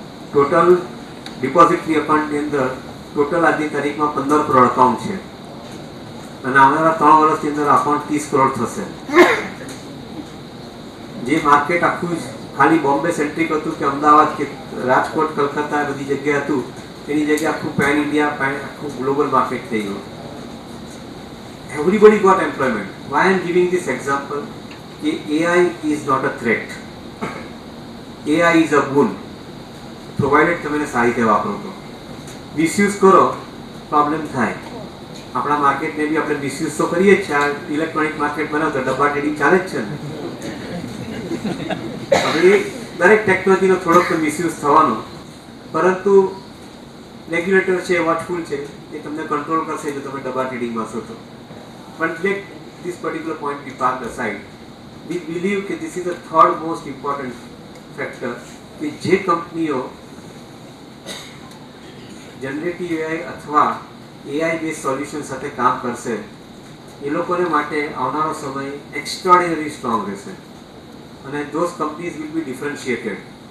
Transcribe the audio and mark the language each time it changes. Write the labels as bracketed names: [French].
[Gujarati] Total depository એકાઉન્ટની અંદર total આજની તારીખમાં 15 કરોડ એકાઉન્ટ છે અને આવનારા 3 વર્ષની અંદર અકાઉન્ટ 30 કરોડ થશે. જે માર્કેટ આખું ખાલી બોમ્બે સેન્ટ્રિક હતું કે અમદાવાદ કે રાજકોટ, કલકત્તા એ બધી જગ્યાએ હતું એની જગ્યાએ આખું પેન ઇન્ડિયા, આખું ગ્લોબલ માર્કેટ થઈ ગયું. [English] Everybody got employment. Why I am giving this example? AI is not a threat. AI is a boon. [Gujarati] Provided તમે એને સારી રીતે વાપરો તો. મિસયુઝ કરો પ્રોબ્લેમ થાય. આપણા માર્કેટને બી આપણે મિસયુઝ તો કરીએ જ છે. આ ઇલેક્ટ્રોનિક માર્કેટ બનાવતો ડબ્બા ટ્રેડિંગ ચાલે જ છે ને. હવે દરેક ટેકનોલોજીનો થોડોક તો મિસયુઝ થવાનો, પરંતુ રેગ્યુલેટર છે, વોચફુલ છે, એ તમને કંટ્રોલ કરશે જો તમે ડબ્બા ટ્રેડિંગમાં છો તો. [English] But let this particular point be parked aside. We believe that this is the third most important [Gujarati] factor કે જે કંપનીઓ જનરેટિવ એઆઈ અથવા એઆઈ બેઝ સોલ્યુશન સાથે કામ કરશે એ લોકોને માટે આવનારો સમય એક્સ્ટ્રાઓર્ડિનરી સ્ટ્રોંગ રહેશે અને [English] Those companies will be differentiated.